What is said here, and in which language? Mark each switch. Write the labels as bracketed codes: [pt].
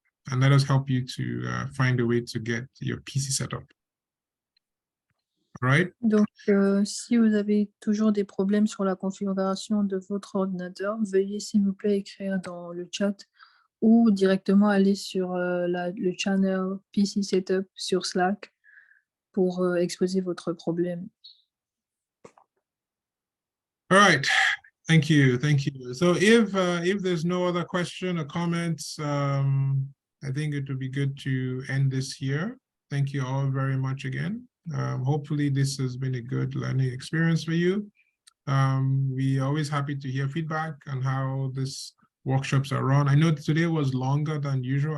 [en] and let us help you to find a way to get your PC set up. All right? [fr] Donc, si vous avez toujours des problèmes sur la configuration de votre ordinateur, veuillez s'il vous plaît écrire dans le chat ou directement aller sur le channel PC Setup sur Slack pour exposer votre problème. [en] All right. Thank you. So if there's no other question or comments, I think it would be good to end this here. Thank you all very much again. Hopefully this has been a good learning experience for you. We're always happy to hear feedback on how these workshops are run. I know today was longer than usual.